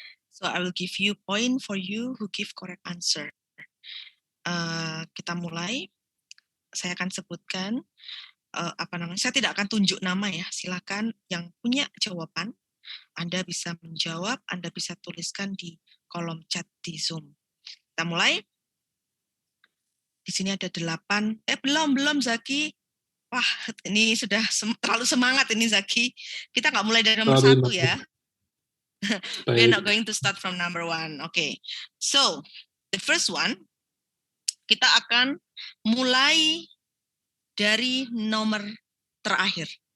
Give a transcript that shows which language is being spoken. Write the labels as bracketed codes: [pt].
[en] So I will give you point for you who give correct answer. [id] Kita mulai. Saya akan sebutkan saya tidak akan tunjuk nama ya. Silakan yang punya jawaban, Anda bisa menjawab, Anda bisa tuliskan di kolom chat di Zoom. Kita mulai. Di sini ada 8. Belum Zaki. Wah, ini sudah terlalu semangat ini Zaki. Kita nggak mulai dari nomor 1 ya. [en] We're not going to start from number 1. Okay. So, the first one, [id] kita akan mulai dari nomor terakhir.